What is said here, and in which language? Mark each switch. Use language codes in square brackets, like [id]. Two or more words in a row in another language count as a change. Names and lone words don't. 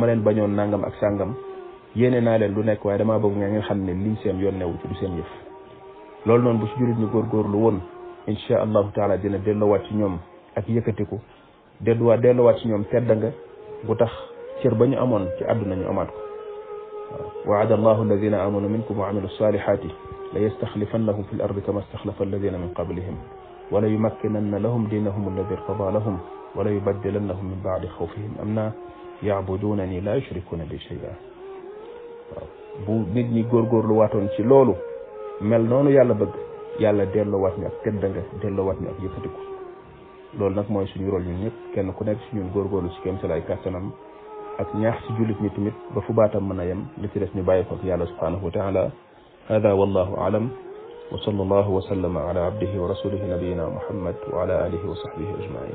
[wo] leen bañoon nangam ak sàngam yéene naa leen lu nekk waaye damaa bëgg nga xam ne lii seen yoon newu ci du seen yëf loolu noonu bu ci jullit ñu góorgóorlu woon [ar] إن شاء الله تعالى [wo] dina delloowaat ci ñoom ak yëkkatiku delloowaat ci ñoom tedda nga bu tax cër ba ñu amoon ci àdduna ñu amaat ko [ar] وعد الله الذين آمنوا منكم وعملوا الصالحات ليستخلفنهم في الأرض كما استخلف الذين من قبلهم وليمكنن لهم دينهم الذي ارتضى لهم وليبدلنهم من بعد خوفهم أمنا يعبدونني لا يشركون بي شيئا [wo] bu nit ñi góorgóorlu waatoon ci loolu mel noonu yàlla bëgg yàlla delloowaat ñu ak tedd nga delloowaat ñu ak yëkkatiku loolu nag mooy suñu rôle ñun ñëpp kenn ku nekk si ñun góorgóorlu ci kéem salaay kàttanam ak ñaax ci jullit ñi tamit ba fu baatam mën a yem li ci des ñu bàyyi ko ak yàlla [ar] سبحانه وتعالى هذا والله أعلم وصلى الله وسلم على عبده ورسوله نبينا محمد وعلى آله وصحبه أجمعين